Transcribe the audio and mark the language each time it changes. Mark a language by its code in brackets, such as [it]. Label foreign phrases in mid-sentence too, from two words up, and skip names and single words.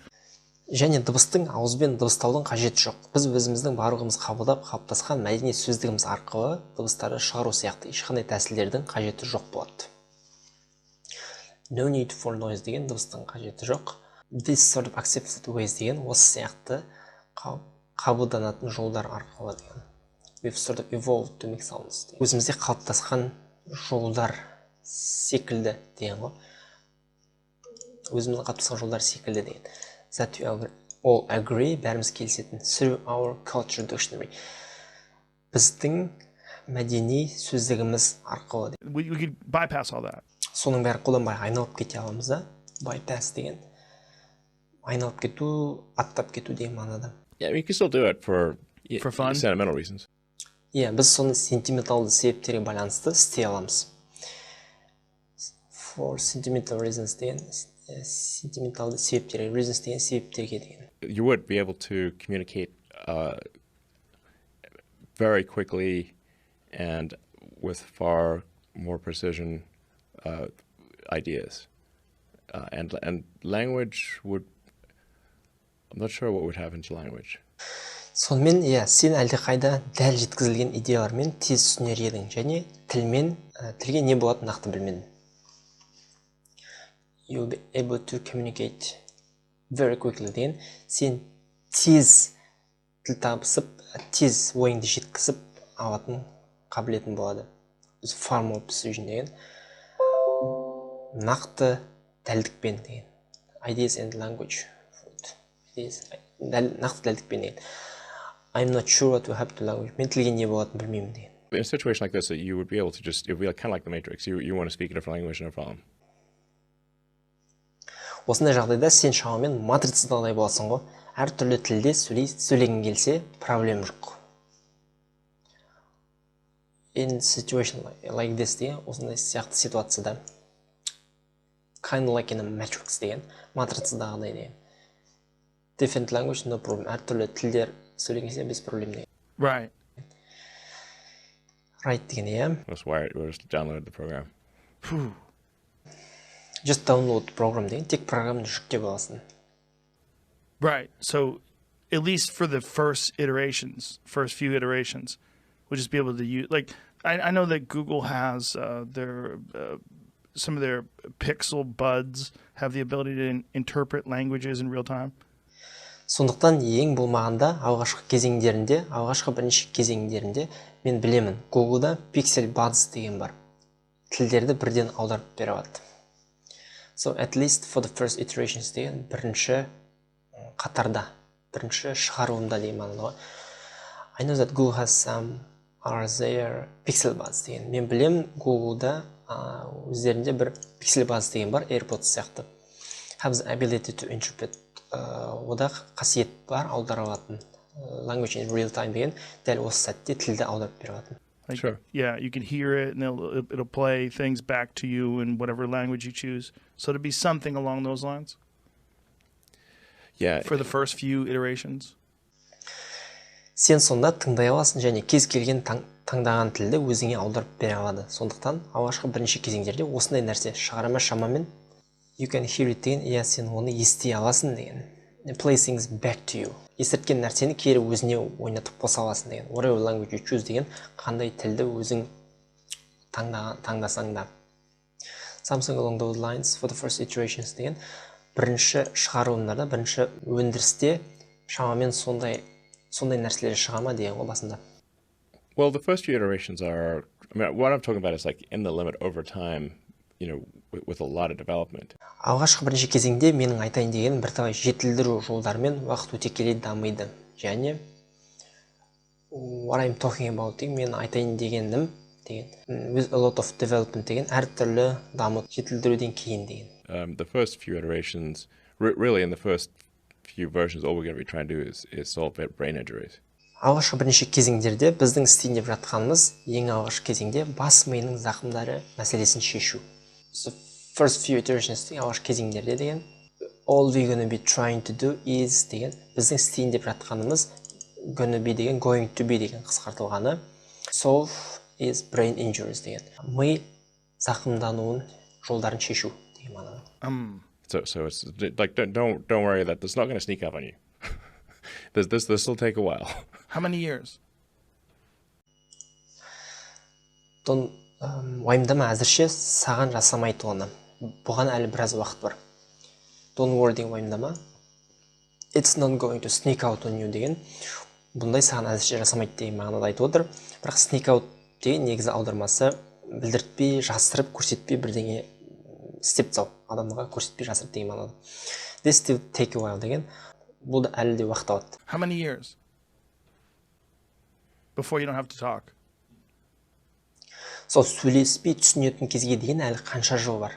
[kk] және дыбыстың ауызбен дыбыстаудың қажеті жоқ. Біз өзіміздің барлығымыз қабылдап қалыптасқан мәдени сөздігіміз арқылы дыбыстарды шығару сияқты ешқандай тәсілдердің қажеті жоқ болады. [en] No need for noise [kk] деген дыбыстың қажеті жоқ. [en] This sort of accepted ways [kk] деген осы сияқты қабылданатын жолдар арқылы деген. [en] We've sort of evolved to make sounds. [kk] Өзімізде қалыптасқан жолдар секілді деген ғой. Өзіміздің қалыптасқан жолдар секілді деген. [en] That we all agree, [kk] бәріміз келісетін. [en] Through our culture dictionary. [kk] Біздің мәдени сөздігіміз арқылы. [en] we could bypass all that. [kk] Соның бәрі қолданбай айналып кете аламыз да. Bypass деген. Айналып кету, аттап кету деген мағынада. [en] Yeah, we can still do it for fun, sentimental reasons. [kk] Иә, біз соны сентименталды себептерге байланысты істей аламыз. [en] For sentimental reasons [kk] деген сентименталды себептерге, reasons деген себептерге деген. [en] You would be able to communicate very quickly and with far more precision ideas. And language would... I'm not sure what would happen to language. [kk] Сонымен, иә, сен әлдеқайда дәл жеткізілген идеялармен тез түсінер едің, және тілге не болады нақты білмедің. [en] You'll be able to communicate very quickly [kk] деген, сен тез тіл табысып, тез ойыңды жеткізіп алатын қабілетін болады. [en] Far more precision [kk] деген, нақты дәлдікпен деген. [en] Ideas and language. [kk] Нақты дәлдікпен деген. [en] I'm not sure what will happen to language. [kk] Мен тілге не болатынын білмеймін деген. [en] In a situation like this, you would be able to just... It would be kind of like the Matrix. You want to speak a different language, no problem. [kk] Осындай жағдайда сен шамамен матрицадағыдай боласың ғой. Әр түрлі тілде сөйлегің келсе, проблем жоқ. [en] In situation like this [kk] деген, осындай сияқты ситуацияда, [en] kind of like in a matrix [kk] деген, матрицадағыдай деген. [en] Different language, no problem. [kk] Әр түрлі тілдер сөйлеген келсе, [ru] без проблем [kk] деген. [en] Right. [kk] Right деген, иә. [en] That's why we'll just download the program. Just download the program [kk] деген, тек программаны жүктеп аласың. [en] Right. So, at least for the first few iterations, we'll just be able to use, like, I know that Google has some of their Pixel buds have the ability to interpret languages in real time. [kk] Сондықтан ең болмағанда алғашқы бірінші кезеңдерінде мен білемін, Google'да Pixel buds деген бар. Тілдерді бірден аударып бере алады. [en] So at least for the first iterations [kk] деген бірінші қатарда, бірінші шығарылымда деген мағынада. [en] I know that Google has some are there Pixel buds деген. [kk] Мен білемін, Google'да өздерінде бір Pixel buds деген бар, AirPods сияқты. [en] Have the ability to interpret [kk] ода қасиет бар, аудара алатын. [en] Language in real time [kk] деген, дәл осы сәтте тілді аударып бере алатын. [en] Like, sure. Yeah, you can hear it and it'll play things back to you in whatever language you choose. So it'll be something along those lines. Yeah. For the first few iterations. [kk] Сен сонда тыңдай аласың және кез келген таңдаған тілді өзіңе аударып бере алады. Сондықтан алғашқы бірінші кезеңдерде осындай нәрсе шығарама шамамен [en] you can hear it [kk] деген, иә, сен оны ести аласың деген. [en] Play things back to you. [kk] Естірткен нәрсені кері өзіне ойнатып қоса аласың деген. [en] Whatever language you choose [kk] деген, қандай тілді өзің таңдасаң да. [en] Something along those lines for the first iterations [kk] деген, бірінші шығарылымдарда, бірінші өндірісте шамамен сондай нәрселер шығама деген ғой басында. [en] Well, the first few iterations are, I mean, what I'm talking about is like in the limit over time, you know, with a lot of development. [kk] Алғашқы бірінші кезеңде менің айтайын деген бірталай жетілдіру жолдарымен уақыт өте келе дамиды. Және [en] what I'm talking about [kk] деген, мен айтайын дегенім деген, [en] with a lot of development [kk] деген, әр түрлі даму жетілдіруден кейін деген. [en] The first few iterations, really in the first few versions, all we're going to be trying to do is solve brain injuries. [kk] алғашқы бірнеше кезеңдерде біздің істейін деп жатқанымыз ең алғашқы кезеңде бас миының зақымдары мәселесін шешу. [en] So first few iterations [kk] деген алғашқы кезеңдерде деген [en] all we gonna be trying to do is [kk] деген біздің істейін деп жатқанымыз [en] gonna be [kk] деген [en] going to be [kk] деген қысқартылғаны [en] solve is brain injuries [kk] деген ми зақымдануын жолдарын шешу деген мағынада. [en] So it's like don't worry that this is not going to sneak up on you. This will take a while. How many years? [kk] Уайымдама, әзірше саған жасамайды оны. Бұған әлі біраз уақыт бар. [en] Don't worry [kk] деген уайымдама. [en] It's not going to sneak out on you деген. [kk] Бұндай саған әзірше жасамайды деген мағынада айтып отыр. Бірақ [en] sneak out [kk] деген негізі аудармасы білдіртпей, жасырып, көрсетпей бірдеңе істеп тастау. Адамға көрсетпей, жасырып деген мағынада. [en] This will take a while деген. [kk] Бұл да әлі де уақыт алады. [en] How many years? Before you don't have to talk. [kk] Сол сөйлеспей түсінетін кезге деген әлі қанша жыл бар.